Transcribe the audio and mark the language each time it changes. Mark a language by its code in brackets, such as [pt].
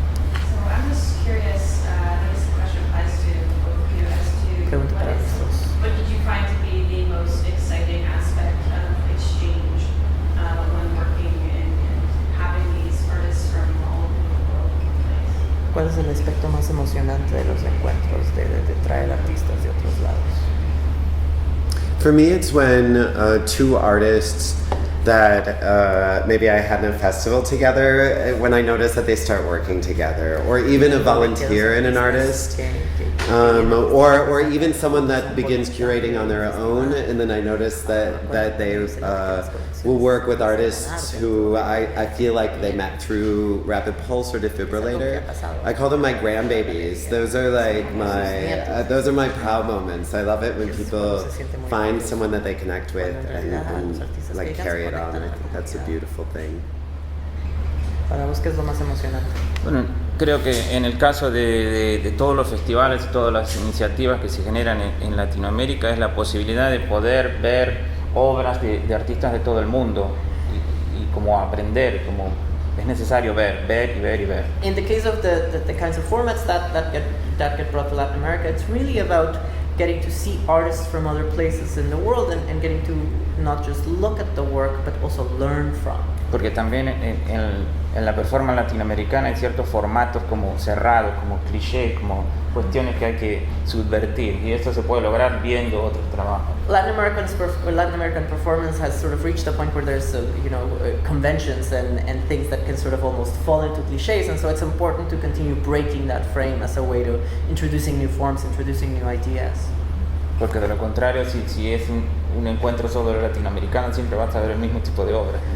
[en] So I'm just curious, I guess the question applies to both of you as to what did you find to be the most exciting aspect of exchange when working and having these artists from all over the world? [es] ¿Cuál es el aspecto más emocionante de los encuentros, de traer artistas de otros lados? [en] For me, it's when two artists that maybe I had in a festival together, when I notice that they start working together, or even a volunteer in an artist, or even someone that begins curating on their own, and then I notice that they will work with artists who I feel like they met through Rapid Pulse or Defibrillator. I call them my grandbabies. Those are those are my proud moments. I love it when people find someone that they connect with and carry it on. I think that's a beautiful thing. [es] Para vos, ¿qué es lo más emocionante? Bueno, creo que en el caso de todos los festivales y todas las iniciativas que se generan en Latinoamérica es la posibilidad de poder ver obras de artistas de todo el mundo y como aprender, como es necesario ver y ver y ver. [en] In the case of the kinds of formats that get brought to Latin America, it's really about getting to see artists from other places in the world and getting to not just look at the work but also learn from. [es] Porque también en la performance latinoamericana hay ciertos formatos como cerrados, como clichés, como cuestiones que hay que subvertir, y esto se puede lograr viendo otros trabajos. [en] Latin American performance has sort of reached a point where there's conventions and things that can sort of almost fall into clichés, and so it's important to continue breaking that frame as a way to introducing new forms, introducing new ideas. [es] Porque de lo contrario, si es un encuentro solo latinoamericano, siempre vas a ver el mismo tipo de obra.